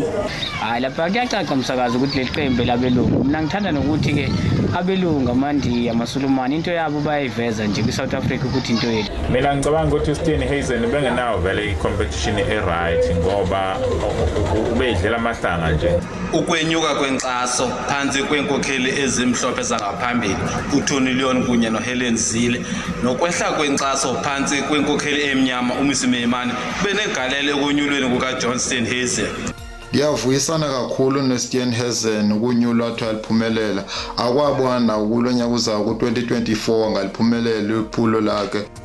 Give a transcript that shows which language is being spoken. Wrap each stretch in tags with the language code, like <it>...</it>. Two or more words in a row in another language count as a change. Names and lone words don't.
<zu>Hayi lapha kuyacaca msakazi ukuthi leqembu labelungu mina ngithanda nokuthi ke abelungu amandiya amasulumane into yabo bayayiveza nje kwi-South Africa ukuthi into yethu. Mina ngicabanga ukuthi uSteenhuisen bengenawo vele i-competition e-right ngoba ubedlela amahlanga nje.</zu> <xh>Ukwenyuka kwenkxaso phansi kwenkokheli ezimhlophe zangaphambili uTony Leon kunye noHelen Zille nokwehla kwenkxaso phansi kwenkokheli emnyama uMsimemane benegalelo ekonyulweni kukaJohn Steenhuisen.</xh> <zu>Ngiyavuyisana kakhulu noSteenhuisen ukunyulwa athi aliphumelela akwabona ukulo nyaka uzayo ku-2024 ngaliphumelela iphulo lakhe.</zu>